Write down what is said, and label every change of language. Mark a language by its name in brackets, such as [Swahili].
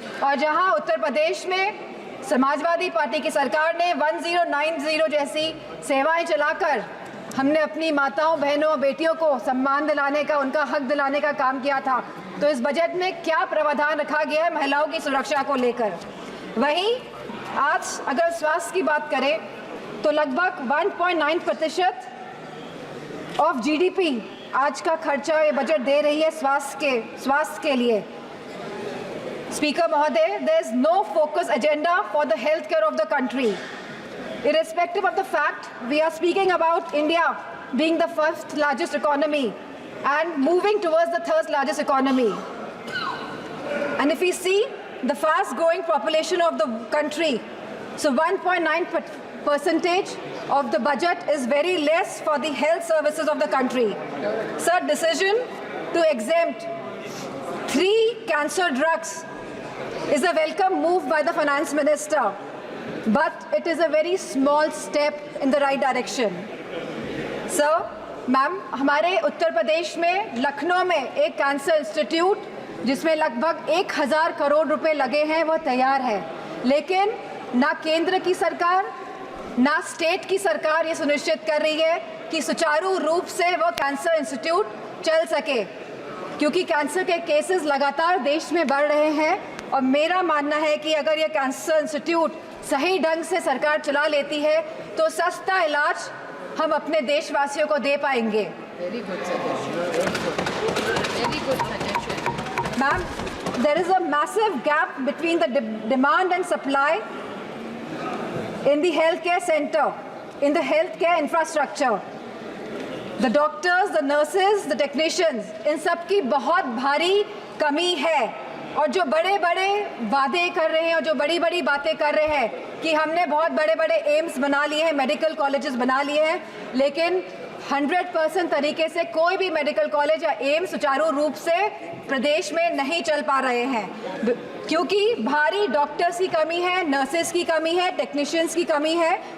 [Hindi] और जहां उत्तर प्रदेश में समाजवादी पार्टी की सरकार ने 1090 जैसी सेवाएं चलाकर हमने अपनी माताओं, बहनों, बेटियों को सम्मान दिलाने का, उनका हक दिलाने का काम किया था, तो इस बजट में क्या प्रावधान रखा गया है महिलाओं की सुरक्षा को लेकर। वहीं आज अगर स्वास्थ्य की बात करें तो लगभग 1.9% ऑफ जीडीपी आज का खर्चा ये बजट दे रही है स्वास्थ्य के लिए। [English] Speaker Mahoday, there is no focus agenda for the healthcare of the country. Irrespective of the fact, we are speaking about India being the 1st largest economy and moving towards the 3rd largest economy. And if we see the fast growing population of the country, so 1.9% of the budget is very less for the health services of the country. So decision to exempt 3 cancer drugs is a welcome move by the finance minister, but it is a very small step in the right direction. [Hindi] Sir, ma'am, हमारे उत्तर प्रदेश में लखनऊ में एक cancer institute जिसमें लगभग 1000 करोड़ रुपए लगे हैं, वह तैयार है, लेकिन ना केंद्र की सरकार ना स्टेट की सरकार ये सुनिश्चित कर रही है कि सुचारू रूप से वह कैंसर इंस्टीट्यूट चल सके, क्योंकि कैंसर के केसेस लगातार देश में बढ़ रहे हैं। और मेरा मानना है कि अगर ये कैंसर इंस्टीट्यूट सही ढंग से सरकार चला लेती है तो सस्ता इलाज हम अपने देशवासियों को दे पाएंगे। [English] Very good suggestion. Very good suggestion. Ma'am, there is a massive gap between the demand and supply in the healthcare center, in the healthcare infrastructure. The doctors, the nurses, the technicians, [Hindi] इन सब की बहुत भारी कमी है। और जो बड़े बड़े वादे कर रहे हैं और जो बड़ी बड़ी बातें कर रहे हैं कि हमने बहुत बड़े बड़े एम्स बना लिए हैं, मेडिकल कॉलेजेस बना लिए हैं, लेकिन 100% तरीके से कोई भी मेडिकल कॉलेज या एम्स सुचारू रूप से प्रदेश में नहीं चल पा रहे हैं, क्योंकि भारी डॉक्टर्स की कमी है, नर्सेस की कमी है, टेक्नीशियंस की कमी है।